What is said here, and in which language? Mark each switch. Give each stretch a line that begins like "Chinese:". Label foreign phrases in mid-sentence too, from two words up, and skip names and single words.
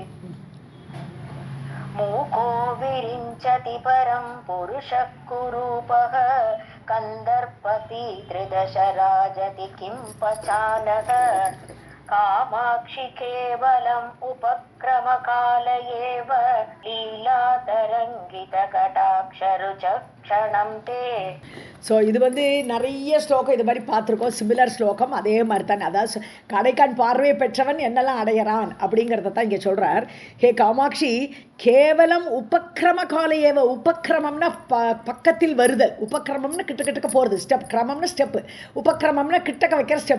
Sanskrit: मूको विरिञ्चति परं पुरुषः कुरूपः कंदर्पति त्रिदशराजति किं पचानः कामाक्षि केवलम् उपक्रमकाल एव लीलातरङ्गितकटाक्षरुचक्षणं ते.
Tamil: ஸோ இது நிறைய ஸ்லோகம் இது மாதிரி பார்த்துருக்கோம், சிமிலர் ஸ்லோகம் அதே மாதிரி தான். அதாவது கடைக்கண் பார்வையை பெற்றவன் என்னெல்லாம் அடையிறான் அப்படிங்கிறத தான் இங்கே சொல்கிறார். ஹே காமாட்சி,
Sanskrit: केवलम् उपक्रम कालएव,
Tamil: உபக்கிரமம்னா பக்கத்தில் வருதல், உபக்கிரமம்னா கிட்டக்க போகிறது, ஸ்டெப், கிரமம்னா ஸ்டெப்பு, உபக்கிரமம்னா கிட்டக்க வைக்கிற ஸ்டெப்பு.